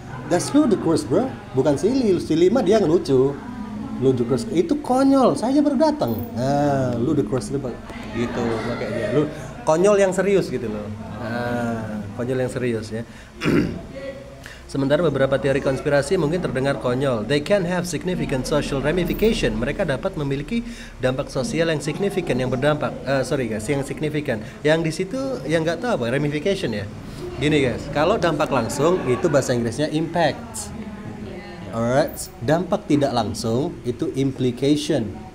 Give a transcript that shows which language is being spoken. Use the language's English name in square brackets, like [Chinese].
[Indonesian] That's ludicrous bro, bukan silly. Silly mah dia ngelucu. Ludicrous itu konyol, saya baru datang. Nah, ludicrous itu gitu makanya. Konyol yang serius gitu loh. Nah, konyol yang serius ya. Sementara beberapa teori konspirasi mungkin terdengar konyol. [English] They can have significant social ramification. [Indonesian] Mereka dapat memiliki dampak sosial yang signifikan, yang berdampak. Yang signifikan. Yang di situ yang nggak tahu apa ramification ya. Gini guys, kalau dampak langsung itu bahasa Inggrisnya impact. Alright, dampak tidak langsung itu implication.